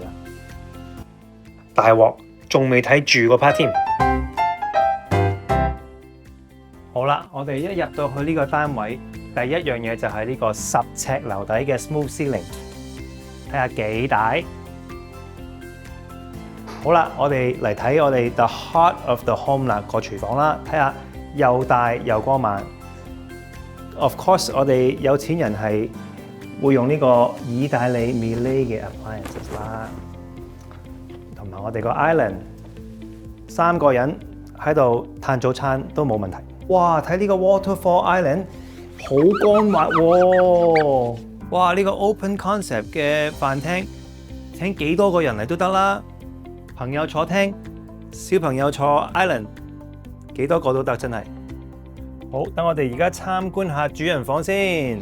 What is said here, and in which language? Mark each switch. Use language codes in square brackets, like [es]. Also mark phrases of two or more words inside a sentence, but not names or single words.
[yue] 大鑊，仲未睇住個 part 添。好啦，我哋一入到去呢個單位，第一樣嘢就係呢個10尺樓底嘅 [en] smooth ceiling， [yue] 睇下幾大。好啦，我哋嚟睇我哋 [en] the heart of the home [yue] 啦，個廚房啦，睇下又大又光猛。 [en] Of course， [yue] 我哋有錢人係會用呢個意大利 Miele 嘅 appliances 啦，同埋我哋個 island 3個人喺度嘆早餐都冇問題。哇！睇呢個 [en] waterfall island [yue] 好光滑喎！哇！呢個 [en] open concept [yue] 嘅飯廳請幾多個人嚟都得啦，朋友坐廳，小朋友坐 island， 幾多個都得，真係。好，等我哋而家參觀下主人房先。